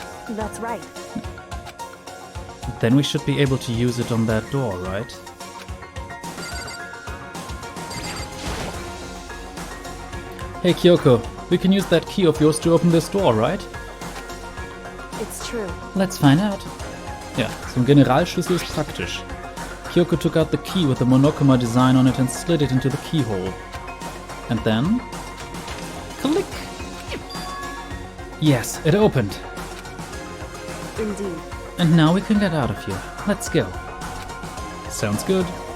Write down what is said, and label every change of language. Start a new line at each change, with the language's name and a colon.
English: That's right. Then we should be able to use it on that door, right? Hey Kyoko, we can use that key of yours to open this door, right? It's true. Let's find out.
German: Ja, so ein Generalschlüssel ist praktisch.
English: Kyoko took out the key with the Monokuma design on it and slid it into the keyhole. And then... click! Yes, it opened. Indeed. And now we can get out of here. Let's go. Sounds good.